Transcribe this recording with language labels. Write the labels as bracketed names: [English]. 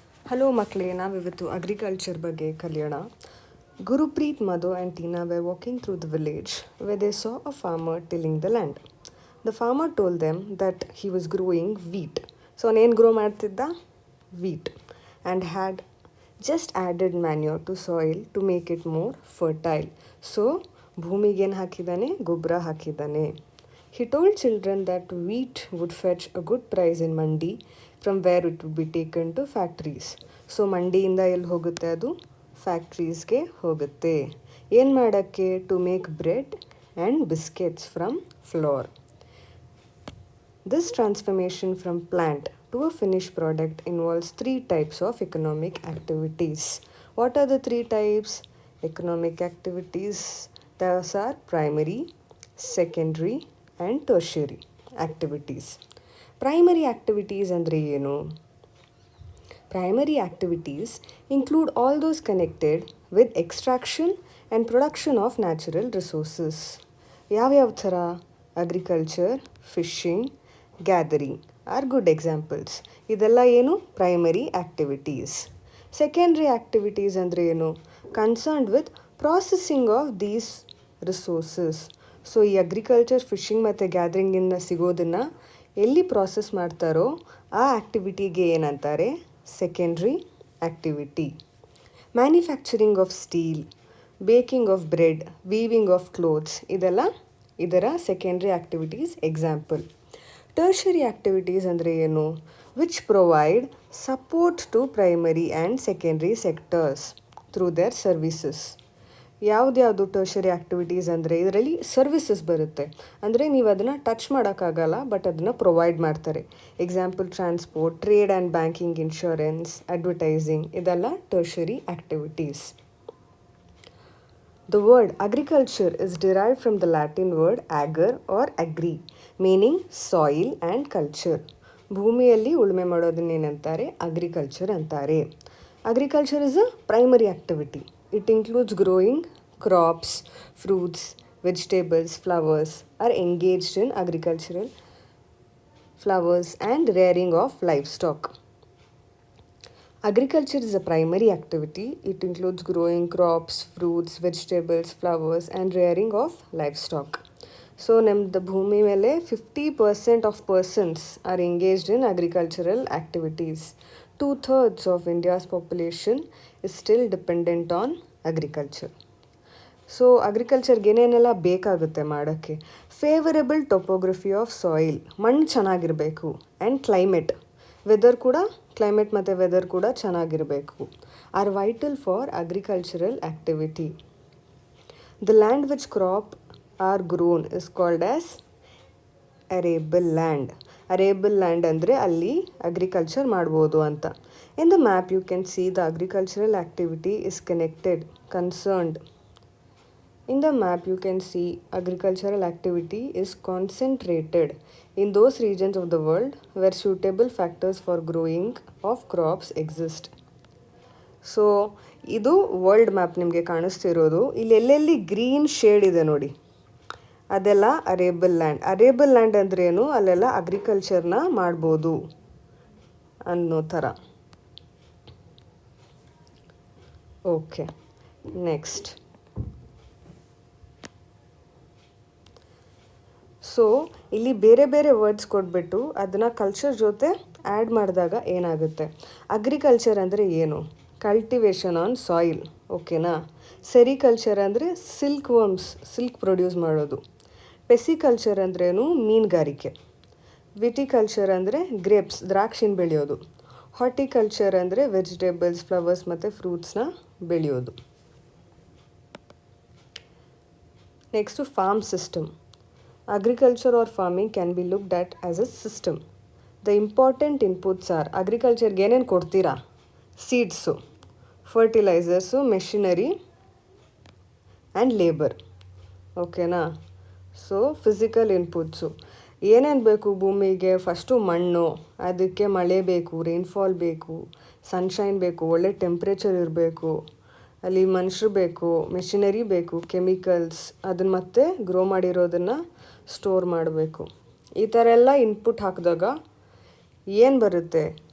[Kannada] Hello ಮಕ್ಕಳೇ, ನಾವಿವತ್ತು agriculture ಬಗ್ಗೆ ಕಲಿಯೋಣ. [English] Gurpreet, Madhu and Tina were walking through the village where they saw a farmer tilling the land. The farmer told them that he was growing wheat. [Kannada] So ಅವನೇನು grow ಮಾಡ್ತಿದ್ದ? [English] Wheat. And had just added manure to soil to make it more fertile. [Kannada] So ಭೂಮಿಗೇನು ಹಾಕಿದ್ದಾನೆ? ಗೊಬ್ಬರ ಹಾಕಿದ್ದಾನೆ. [English] He told children that wheat would fetch a good price in mandi from where it would be taken to factories. [Kannada] So ಮಂಡಿಯಿಂದ ಎಲ್ಲಿ ಹೋಗುತ್ತೆ ಅದು? ಫ್ಯಾಕ್ಟ್ರೀಸ್ಗೆ ಹೋಗುತ್ತೆ. ಏನು ಮಾಡೋಕ್ಕೆ? [English] To make bread and biscuits from flour. This transformation from plant to a finished product involves 3 types of economic activities. What are the 3 types? Economic activities. Those are primary, secondary and tertiary activities. [Kannada] Primary activities ಅಂದರೆ ಏನು? [English] Primary activities include all those connected with extraction and production of natural resources. [Kannada] ಯಾವ್ಯಾವ ಥರ? [English] Agriculture, fishing, gathering are good examples. [Kannada] ಇದೆಲ್ಲ ಏನು? [English] Primary activities. Secondary activities [Kannada] ಅಂದರೆ ಏನು? [English] Concerned with processing of these resources. [Kannada] So ಈ agriculture, fishing ಮತ್ತು ಗ್ಯಾದರಿಂಗಿಂದ ಸಿಗೋದನ್ನು ಎಲ್ಲಿ process ಮಾಡ್ತಾರೋ ಆ ಆ್ಯಕ್ಟಿವಿಟಿಗೆ ಏನಂತಾರೆ? [English] Secondary activity. Manufacturing of steel, baking of bread, weaving of clothes ಇದೆಲ್ಲ ಇದರ secondary activities example. Tertiary activities [Kannada] ಅಂದರೆ ಏನು? [English] Which provide support to primary and secondary sectors through their services. [Kannada] ಯಾವುದ್ಯಾವುದು tertiary activities ಅಂದರೆ ಇದರಲ್ಲಿ ಸರ್ವಿಸಸ್ ಬರುತ್ತೆ. ಅಂದರೆ ನೀವು ಅದನ್ನು ಟಚ್ ಮಾಡೋಕ್ಕಾಗಲ್ಲ, ಬಟ್ ಅದನ್ನು ಪ್ರೊವೈಡ್ ಮಾಡ್ತಾರೆ. [English] Example transport, trade and banking, insurance, advertising ಇದೆಲ್ಲ tertiary activities. The word agriculture is derived from the Latin word ager or agri, meaning soil and culture. [Kannada] ಭೂಮಿಯಲ್ಲಿ ಉಳುಮೆ ಮಾಡೋದನ್ನೇನಂತಾರೆ? ಅಗ್ರಿಕಲ್ಚರ್ ಅಂತಾರೆ. [English] Agriculture is a primary activity. It includes growing crops, fruits, vegetables, flowers are engaged in agricultural flowers and rearing of livestock. Agriculture is a primary activity. It includes growing crops, fruits, vegetables, flowers and rearing of livestock. So [Kannada] ನಮ್ಮದು ಭೂಮಿ ಮೇಲೆ [English] 50% of persons are engaged in agricultural activities. 2/3 of India's population is still dependent on agriculture. [Kannada] So ಅಗ್ರಿಕಲ್ಚರ್ಗೆ ಏನೇನೆಲ್ಲ ಬೇಕಾಗುತ್ತೆ ಮಾಡೋಕ್ಕೆ? [English] favourable topography of soil, [Kannada] ಮಣ್ಣು ಚೆನ್ನಾಗಿರಬೇಕು. [English] and climate, weather [Kannada] ಕೂಡ, climate ಮತ್ತು ವೆದರ್ ಕೂಡ ಚೆನ್ನಾಗಿರಬೇಕು. [English] Are vital for agricultural activity. The land which crop are grown is called as arable land. [Kannada] ಅರೇಬಲ್ land ಅಂದರೆ ಅಲ್ಲಿ ಅಗ್ರಿಕಲ್ಚರ್ ಮಾಡ್ಬೋದು ಅಂತ. [English] In the map you can see the agricultural activity is concerned. In the map you can see agricultural activity is concentrated in those regions of the world where suitable factors for growing of crops exist. [Kannada] So ಇದು world map ನಿಮಗೆ ಕಾಣಿಸ್ತಿರೋದು. ಇಲ್ಲಿ ಎಲ್ಲೆಲ್ಲಿ green shade ಇದೆ ನೋಡಿ, ಅದೆಲ್ಲ ಅರೇಬಲ್ land. ಅರೇಬಲ್ land ಅಂದ್ರೇನು? ಅಲ್ಲೆಲ್ಲ ಅಗ್ರಿಕಲ್ಚರ್ನ ಮಾಡ್ಬೋದು ಅನ್ನೋ ಥರ. [English] Okay, next. [Kannada] ಸೊ ಇಲ್ಲಿ ಬೇರೆ ಬೇರೆ ವರ್ಡ್ಸ್ ಕೊಟ್ಬಿಟ್ಟು ಅದನ್ನು ಕಲ್ಚರ್ ಜೊತೆ ಆ್ಯಡ್ ಮಾಡಿದಾಗ ಏನಾಗುತ್ತೆ? ಅಗ್ರಿಕಲ್ಚರ್ ಅಂದರೆ ಏನು? [English] cultivation on soil, [Kannada] ಓಕೆನಾ. ಸೆರಿಕಲ್ಚರ್ ಅಂದರೆ ಸಿಲ್ಕ್ ವರ್ಮ್ಸ್, ಸಿಲ್ಕ್ ಪ್ರೊಡ್ಯೂಸ್ ಮಾಡೋದು. ಪೆಸಿಕಲ್ಚರ್ ಅಂದ್ರೇನು? ಮೀನುಗಾರಿಕೆ. ವಿಟಿಕಲ್ಚರ್ ಅಂದರೆ ಗ್ರೇಪ್ಸ್, ದ್ರಾಕ್ಷಿನ ಬೆಳೆಯೋದು. ಹಾರ್ಟಿಕಲ್ಚರ್ ಅಂದರೆ ವೆಜಿಟೇಬಲ್ಸ್, ಫ್ಲವರ್ಸ್ ಮತ್ತು ಫ್ರೂಟ್ಸ್ನ ಬೆಳೆಯೋದು. [English] Next farm system. Agriculture or farming can be looked at as a system. The important inputs are, [Kannada] ಅಗ್ರಿಕಲ್ಚರ್ಗೆ ಏನೇನು ಕೊಡ್ತೀರಾ? [English] Seeds, fertilizers, machinery and labour, ಓಕೆನಾ. [Kannada] ಸೊ ಫಿಸಿಕಲ್ ಇನ್ಪುಟ್ಸು ಏನೇನು ಬೇಕು ಭೂಮಿಗೆ? ಫಸ್ಟು ಮಣ್ಣು, ಅದಕ್ಕೆ ಮಳೆ ಬೇಕು, ರೈನ್ಫಾಲ್ ಬೇಕು, ಸನ್ಶೈನ್ ಬೇಕು, ಒಳ್ಳೆ ಟೆಂಪ್ರೇಚರ್ ಇರಬೇಕು, ಅಲ್ಲಿ ಮನುಷ್ಯರು ಬೇಕು, ಮೆಷಿನರಿ ಬೇಕು, ಕೆಮಿಕಲ್ಸ್, ಅದನ್ನು ಮತ್ತೆ ಗ್ರೋ ಮಾಡಿರೋದನ್ನು ಸ್ಟೋರ್ ಮಾಡಬೇಕು. ಈ ಥರ ಎಲ್ಲ ಇನ್ಪುಟ್ ಹಾಕಿದಾಗ ಏನು ಬರುತ್ತೆ?